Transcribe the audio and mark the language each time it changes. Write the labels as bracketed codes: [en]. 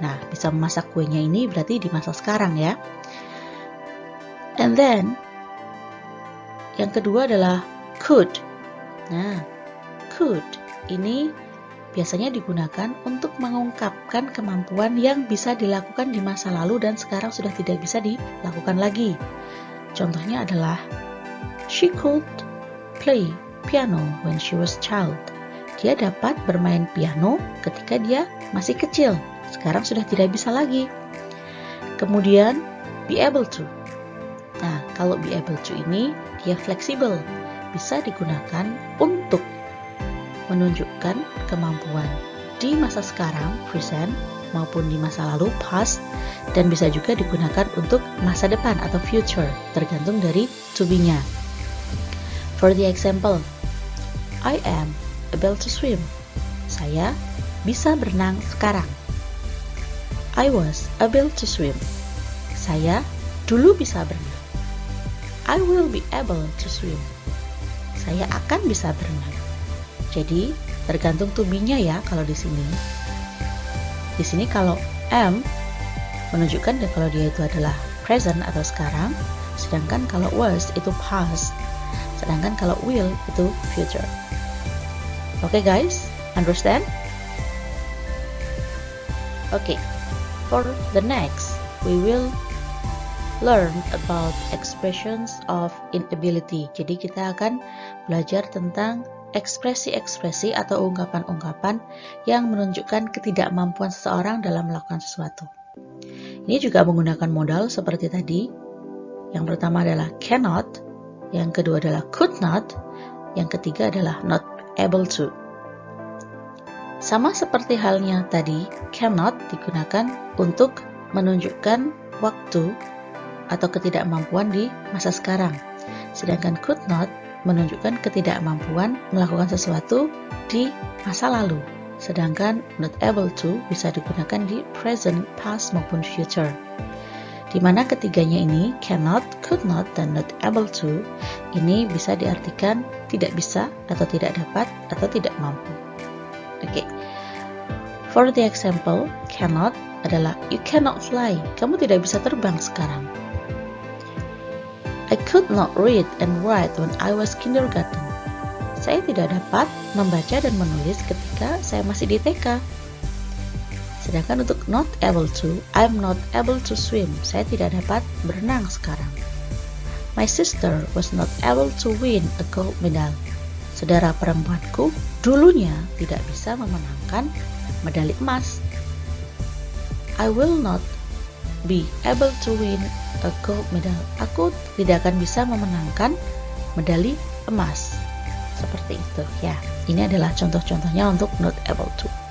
[id] Nah, bisa memasak kuenya ini berarti di masa sekarang ya. [en] And then [id] yang kedua adalah could. Nah, could ini biasanya digunakan untuk mengungkapkan kemampuan yang bisa dilakukan di masa lalu dan sekarang sudah tidak bisa dilakukan lagi. Contohnya adalah [en] she could play piano when she was child. [id] Dia dapat bermain piano ketika dia masih kecil. Sekarang sudah tidak bisa lagi. Kemudian be able to. Nah, kalau be able to ini dia fleksibel. Bisa digunakan untuk menunjukkan kemampuan di masa sekarang, present, maupun di masa lalu, past, dan bisa juga digunakan untuk masa depan atau future, tergantung dari to be-nya. [en] For the example, I am able to swim. [id] Saya bisa berenang sekarang. [en] I was able to swim. [id] Saya dulu bisa berenang. [en] I will be able to swim. [id] Saya akan bisa berenang. Jadi tergantung to be-nya ya kalau di sini. Di sini kalau am menunjukkan kalau dia itu adalah present atau sekarang, sedangkan kalau was itu past, sedangkan kalau will itu future. [en] Okay guys, understand? Okay, for the next we will learn about expressions of inability. [id] Jadi kita akan belajar tentang ekspresi-ekspresi atau ungkapan-ungkapan yang menunjukkan ketidakmampuan seseorang dalam melakukan sesuatu. Ini juga menggunakan modal seperti tadi. Yang pertama adalah cannot, yang kedua adalah could not, yang ketiga adalah not able to. Sama seperti halnya tadi, cannot digunakan untuk menunjukkan waktu atau ketidakmampuan di masa sekarang. Sedangkan could not menunjukkan ketidakmampuan melakukan sesuatu di masa lalu. Sedangkan not able to bisa digunakan di present, past, maupun future. Di mana ketiganya ini, cannot, could not, dan not able to, ini bisa diartikan tidak bisa, atau tidak dapat, atau tidak mampu. Oke. [en] For the example, cannot [id] adalah [en] you cannot fly. [id] Kamu tidak bisa terbang sekarang. [en] I could not read and write when I was kindergarten. [id] Saya tidak dapat membaca dan menulis ketika saya masih di TK. Sedangkan untuk [en] not able to, I'm not able to swim. [id] Saya tidak dapat berenang sekarang. [en] My sister was not able to win a gold medal. [id] Saudara perempuanku dulunya tidak bisa memenangkan medali emas. [en] I will not be able to win a gold medal. [id] Aku tidak akan bisa memenangkan medali emas. Seperti itu ya. Ini adalah contoh-contohnya untuk not able to.